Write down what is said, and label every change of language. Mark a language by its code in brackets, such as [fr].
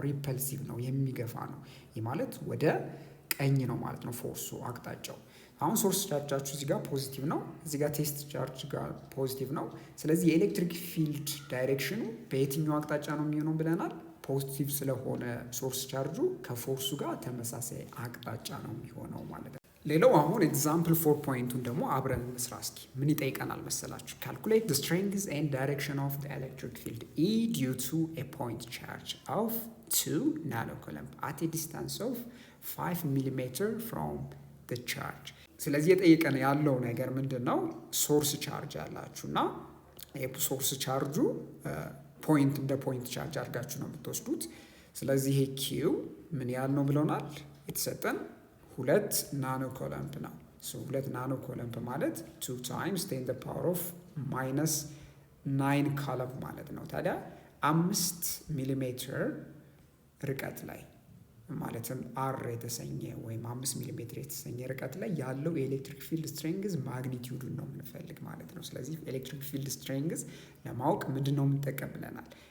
[am] ሪፐልሲቭ ነው፣ የሚገፋ ነው። ይህ ማለት ወደ ቀኝ ነው ማለት ነው ፎርሱ አቅጣጫው። አሁን ሶርስ ቻርጃችሁ እዚህ ጋር ፖዚቲቭ ነው፣ እዚህ ጋር ቴስት ቻርጅ ጋር ፖዚቲቭ ነው። ስለዚህ የኤሌክትሪክ ፊልድ ዳይሬክሽኑ በየትኛው አቅጣጫ ነው የሚሆነው ብለናል? ፖዚቲቭ ስለሆነ ሶርስ ቻርጁ ከፎርሱ ጋር ተመሳሳይ አቅጣጫ ነው የሚሆነው ማለት ነው። ሌላው አሁን ኤግዛምፕል 4.2ን ደግሞ አብረን እንስራ እስኪ። ምን ይጠይቀናል መሰላችሁ? [en] ካልኩሌት the strength and direction of the electric field E due to a point charge of 2 nanocoulomb at a distance of 5 mm from the charge። [am] ስለዚህ የጠየቀን ያለው ነገር ምንድን ነው? ሶርስ ቻርጅ ያላችሁ እና ሶርስ ቻርጁ ፖይንት እንደ ፖይንት ቻርጅ አድርጋችሁ ነው የምትወስዱት። ስለዚህ ይሄ ኪው ምን ያህል ነው ብለውናል? የተሰጠን 2 ናኖ ኮለምፕ ነው። 2 ናኖ ኮለምፕ ማለት [en] 2 times 10 the power of -9 [am] ኮለምፕ ማለት ነው። ታዲያ 5 ሚሊሜትር ርቀት ላይ ማለትም አር የተሰኘ ወይም 5 ሚሊሜትር የተሰኘ ርቀት ላይ ያለው የኤሌክትሪክ ፊልድ ስትሬንግዝ ማግኒቲዩዱን ነው የምንፈልግ ማለት ነው። ስለዚህ ኤሌክትሪክ ፊልድ ስትሬንግዝ ለማወቅ ምንድን ነው የምንጠቀም ብለናል?